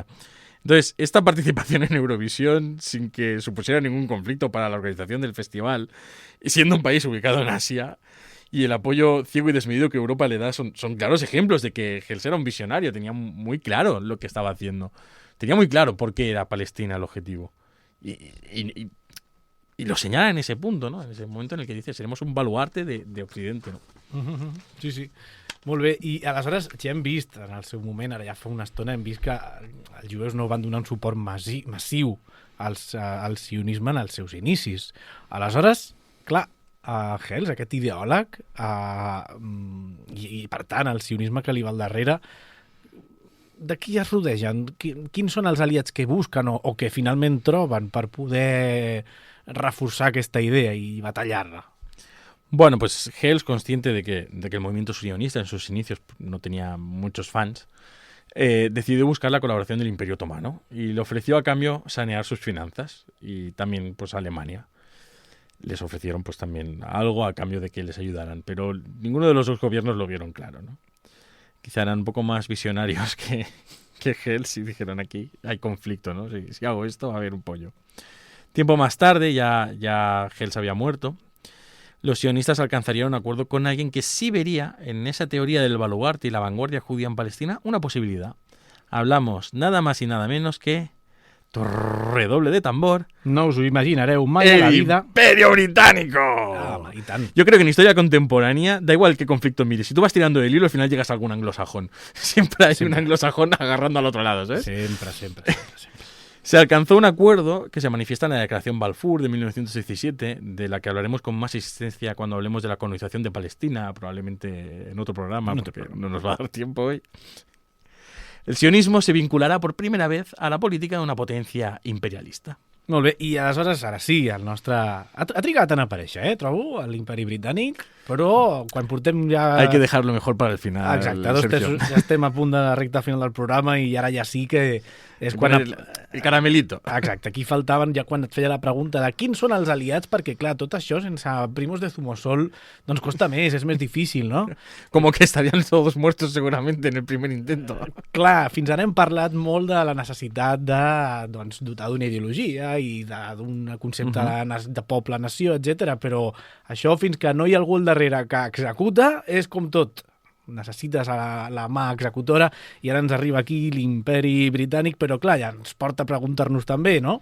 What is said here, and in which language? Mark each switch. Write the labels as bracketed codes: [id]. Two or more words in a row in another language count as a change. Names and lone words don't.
[es] Entonces, esta participación en Eurovisión, sin que supusiera ningún conflicto para la organización del festival, y siendo un país ubicado en Asia, y el apoyo ciego y desmedido que Europa le da, son claros ejemplos de que Hels era un visionario, tenía muy claro lo que estaba haciendo. Tenía muy claro por qué era Palestina el objetivo. Y lo señala en ese punto, ¿no? En ese momento en el que dice, seremos un baluarte de Occidente, ¿no? Sí, sí. [ca] Molt bé, i aleshores ja hem vist en el seu moment, ara ja fa una estona, hem vist que els jueus no van donar un suport massiu al sionisme en els seus inicis. Aleshores, clar, Hels, aquest ideòleg, i per tant el sionisme que li va al darrere, de qui es rodegen? Quins són els aliats que busquen o que finalment troben per poder reforçar aquesta idea i batallar-la? [es] Bueno, pues Hels, consciente de que el movimiento sionista en sus inicios no tenía muchos fans, decidió buscar la colaboración del Imperio Otomano y le ofreció a cambio sanear sus finanzas, y también pues Alemania. Les ofrecieron pues también algo a cambio de que les ayudaran, pero ninguno de los dos gobiernos lo vieron claro, ¿no? Quizá eran un poco más visionarios que Hels, y dijeron: aquí hay conflicto, ¿no? Si hago esto va a haber un pollo. Tiempo más tarde, ya Hels había muerto, los sionistas alcanzarían un acuerdo con alguien que sí vería en esa teoría del baluarte y la vanguardia judía en Palestina una posibilidad. Hablamos nada más y nada menos que... redoble de tambor. [ca] No us ho imaginareu mai a la vida. [es] ¡Imperio Británico! [ca] Ah, y tant. [es] Yo creo que en historia contemporánea, da igual qué conflicto mires, si tú vas tirando del hilo, al final llegas a algún anglosajón. Siempre hay un anglosajón agarrando al otro lado, ¿sabes? [ca] Sempre. [es] Se alcanzó un acuerdo que se manifiesta en la Declaración Balfour de 1917, de la que hablaremos con más insistencia cuando hablemos de la colonización de Palestina, probablemente en otro programa, porque no nos va a dar tiempo hoy. [ca] El sionismo se vincularà per primera vez a la política d'una potència imperialista. Molt bé, i aleshores, ara sí, el nostre... Ha trigat en aparèixer, trobo, l'Imperi Britànic, però quan portem ja... [es] Hay que dejarlo mejor para el final. [ca] Exacte, ja estem a punt de la recta final del programa i ara ja sí que és quan... [es] El caramelito. [ca] Exacte, aquí faltaven ja quan et feia la pregunta de quins són els aliats, perquè clar, tot això sense Primos de Zumosol doncs costa més, és més difícil, no? [es] Como que estarían todos muertos seguramente en el primer intento. [ca] Clar, fins ara hem parlat molt de la necessitat de doncs, dotar d'una ideologia i d'un concepte de poble-nació, etc. Però això, fins que no hi ha algú al darrere que executa, és com tot. Necessites la mà executora i ara ens arriba aquí l'imperi britànic, però clar, ja ens porta a preguntar-nos també, no?